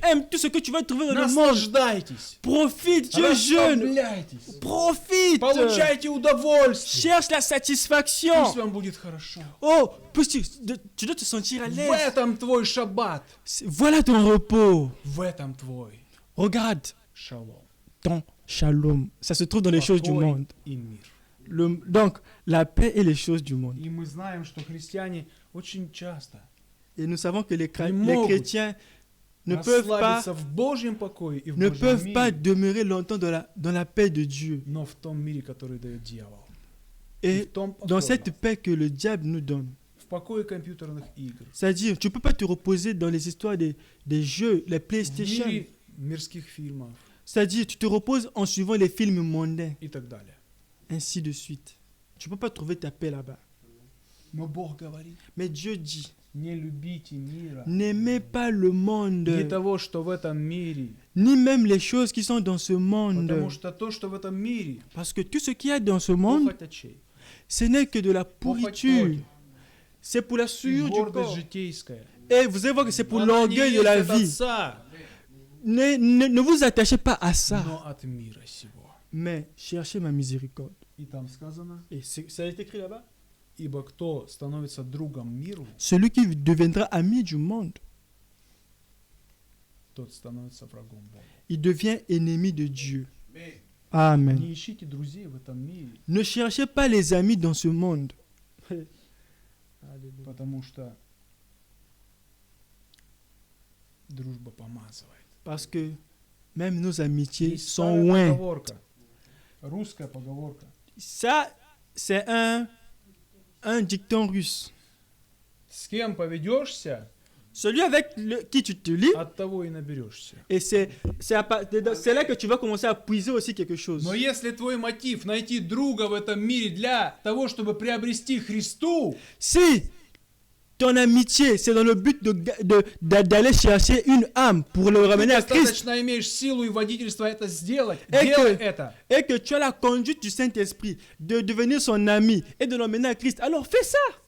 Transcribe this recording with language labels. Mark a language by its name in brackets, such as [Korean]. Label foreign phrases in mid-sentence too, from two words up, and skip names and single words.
[French] Aime tout ce que tu vas trouver dans le monde. [Russian] Наслаждайтесь. [French] Profite, tu es jeune. [Russian] Расслабляйтесь. [French] Profite. [Russian] Получайте удовольствие. [French] Cherche la satisfaction. [Russian] Пусть вам будет хорошо. [French] Oh, tu dois te sentir à [Russian] В [French] l'aise. [Russian] этом твой шаббат. [French] Voilà ton repos. [Russian] В этом твой [French] Regarde [Russian] шалом. [French] ton shalom. Ça se trouve dans les choses du [Russian] Покой [French] monde. [Russian] и мир. [French] Donc, la paix et les choses du monde. [Russian] И мы знаем, что христиане очень часто [French] Et nous savons que les [Russian] могут [French] chrétiens ne peuvent pas, [Russian] расслабиться в Божьем покое и в [French] ne [Russian] Божьем [French] peuvent pas [Russian] мире, [French] demeurer longtemps dans la paix de Dieu. [Russian] но в том мире, который дает дьявол. [French] Et [Russian] в том [French] dans [Russian] покое, [French] cette paix que le diable nous donne. [Russian] в покое компьютерных игр. [French] C'est-à-dire, tu ne peux pas te reposer dans les histoires des jeux, les [Russian] В [French] PlayStation. [Russian] мире мирских фильмов [French] C'est-à-dire, tu te reposes en suivant les films mondains, [Russian] и так далее. [French] ainsi de suite. Tu ne peux pas trouver ta paix là-bas. [Russian] Но Бог говорит, [French] Mais Dieu dit, [Russian] не любите мира, [French] n'aimez pas le monde, [Russian] не того, что в этом мире, [French] ni même les choses qui sont dans ce monde. [Russian] потому что то, что в этом мире, [French] Parce que tout ce qu'il y a dans ce monde, [Russian] похоть очей, [French] ce n'est que de la pourriture, c'est pour la [Russian] и [French] souillure du [Russian] гордость [French] corps. [Russian] житейская. [French] Et vous allez voir que c'est pour [Russian] Она не [French] l'orgueil de [Russian] есть [French] la [Russian] от [French] vie. [Russian] отца, [French] Ne vous attachez pas à ça, [Russian] но от мира сего. [French] mais cherchez ma miséricorde. [Russian] И там сказано, [French] Et ça a été écrit là-bas. [Russian] ибо кто становится другом миру, [French] Celui qui deviendra ami du monde, [Russian] тот становится врагом Бога. [French] il devient ennemi de Dieu. Amen. [Russian] Не ищите друзей в этом мире, [French] Ne cherchez pas les amis dans ce monde. [Russian] потому что дружба помазывает. [French] Parce que même nos amitiés [Russian] Есть [French] sont [Russian] старая [French] loin. [Russian] поговорка, русская поговорка. [French] Ça, c'est un dicton russe. [Russian] С кем поведешься, [French] Celui avec qui tu te lis, [Russian] от того и наберешься. [French] et c'est là que tu vas commencer à puiser aussi quelque chose. [Russian] Но если твой мотив найти друга в этом мире для того, чтобы приобрести Христу, [French] Si ton amitié, c'est dans le but d'aller chercher une âme pour le [Russian] ты [French] ramener à Christ, [Russian] достаточно имеешь силу и водительство это сделать, [French] Et [Russian] делай [French] que- [Russian] это. [French] et que tu as la conduite du Saint-Esprit de devenir son ami et de l'emmener à Christ, alors fais ça.